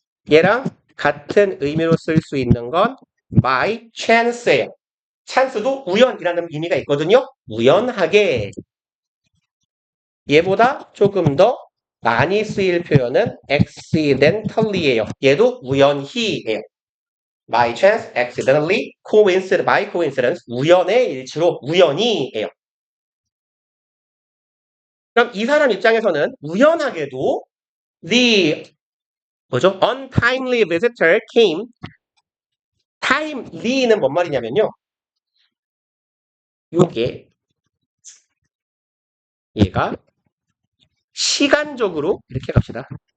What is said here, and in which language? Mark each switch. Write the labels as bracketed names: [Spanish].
[Korean] 얘랑 같은 의미로 쓸 수 있는 건 [English] by chance [Korean] 예요. 찬스도 우연이라는 의미가 있거든요. 우연하게. 얘보다 조금 더 많이 쓰일 표현은 accidentally예요. 얘도 우연히예요. [English] by chance, accidentally, coincidence, by coincidence, [Korean] 우연의 일치로 우연히예요. 그럼 이 사람 입장에서는 우연하게도 뭐죠? [English] untimely visitor came. [Korean] timely는 뭔 말이냐면요. 요게 얘가 시간적으로 이렇게 갑시다.